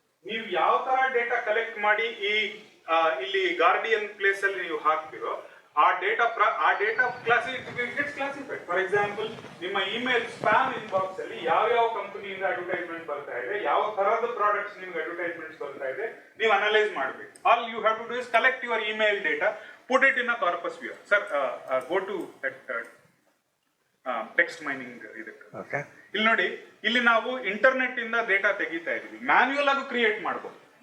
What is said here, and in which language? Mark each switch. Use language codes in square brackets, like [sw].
[kn] ನೀವು ಯಾವ ತರ ಡೇಟಾ ಕಲೆಕ್ಟ್ ಮಾಡಿ ಇಲ್ಲಿ ಗಾರ್ಡಿಯನ್ ಪ್ಲೇಸ್ ಅಲ್ಲಿ ನೀವು ಹಾಕ್ತಿರೋ ಆ ಡೇಟಾ ಕ್ಲಾಸಿಫೈಡ್. ಫಾರ್ ಎಕ್ಸಾಂಪಲ್ ನಿಮ್ಮ ಇಮೇಲ್ ಸ್ಪ್ಯಾಮ್ ಇನ್ಬಾಕ್ಸ್ ಅಲ್ಲಿ ಯಾವ ಕಂಪನಿಯಿಂದ ಅಡ್ವರ್ಟೈಸ್ಮೆಂಟ್ ಬರ್ತಾ ಇದೆ, ಯಾವ ತರಹದ ಪ್ರಾಡಕ್ಟ್ಸ್ ನಿಮ್ಗೆ ಅಡ್ವರ್ಟೈಸ್ಮೆಂಟ್ಸ್ ಬರ್ತಾ ಇದೆ, ನೀವು ಅನಲೈಸ್ ಮಾಡಬೇಕು. [en] All you have to do is collect your email data, put it in a corpus viewer. Sir, go to that text mining ಇದಕ್ಕೆ. Okay, [kn] ಇಲ್ಲಿ ನೋಡಿ, ಇಲ್ಲಿ ನಾವು ಇಂಟರ್ನೆಟ್ ಇಂದ ಡೇಟಾ ತೆಗಿತಾ ಇದೀವಿ, ಮ್ಯಾನ್ಯುಯಲ್ ಆಗಿ ಕ್ರಿಯೇಟ್ ಮಾಡಬಹುದು.